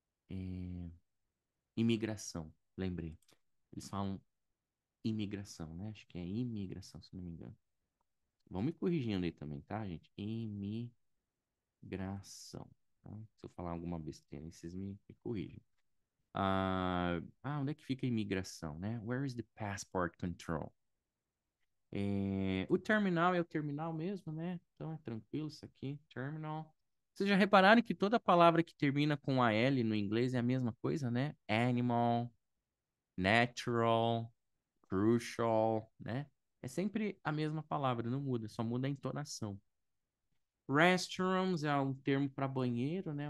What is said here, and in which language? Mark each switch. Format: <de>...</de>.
<pt>É, imigração, lembrei. Eles falam imigração, né? Acho que é imigração, se eu não me engano. Vão me corrigindo aí também, tá, gente? Imigração. Tá? Se eu falar alguma besteira, aí vocês me corrigem. Onde é que fica a imigração, né?</pt> <en>Where is the passport control?</en> <pt>O terminal é o terminal mesmo, né? Então é tranquilo isso aqui, terminal. Vocês já repararam que toda palavra que termina com a L no inglês é a mesma coisa, né? Animal, natural, crucial, né? É sempre a mesma palavra, não muda, só muda a entonação. Restrooms é um termo para banheiro, né?</pt>